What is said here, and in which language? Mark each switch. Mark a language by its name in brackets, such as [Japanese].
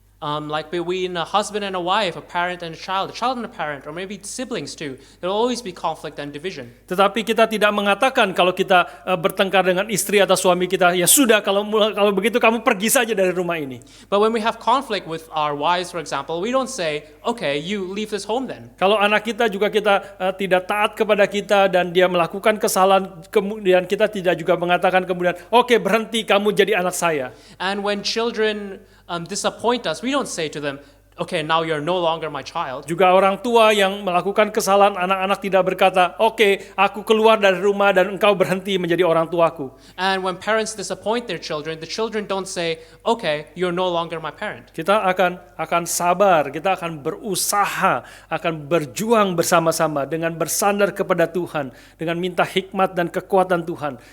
[English] Like between a husband and a wife, a parent and a child and a parent, or maybe siblings too. There will always be conflict and division. [Indonesian] Tetapi kita tidak mengatakan kalau kita bertengkar dengan istri atau suami kita, ya sudah kalau begitu kamu pergi saja dari rumah ini. [English] But when we have conflict with our wives, for example, we don't say, okay, you leave this home then. [Indonesian] Kalau anak kita juga kita tidak taat kepada kita dan dia melakukan kesalahan, kemudian kita tidak juga mengatakan kemudian, oke, berhenti, kamu jadi anak saya. [English] And when children disappoint us, we don't say to them, okay, now you're no longer my child. [Indonesian] Juga orang tua yang melakukan kesalahan, anak-anak tidak berkata, oke, aku keluar dari rumah dan engkau berhenti menjadi orang tuaku. [English] And when parents disappoint their children, the children don't say, okay, you're no longer my parent. [Indonesian] Kita akan sabar, kita akan berusaha, akan berjuang bersama-sama dengan bersandar kepada Tuhan, dengan minta hikmat dan kekuatan Tuhan.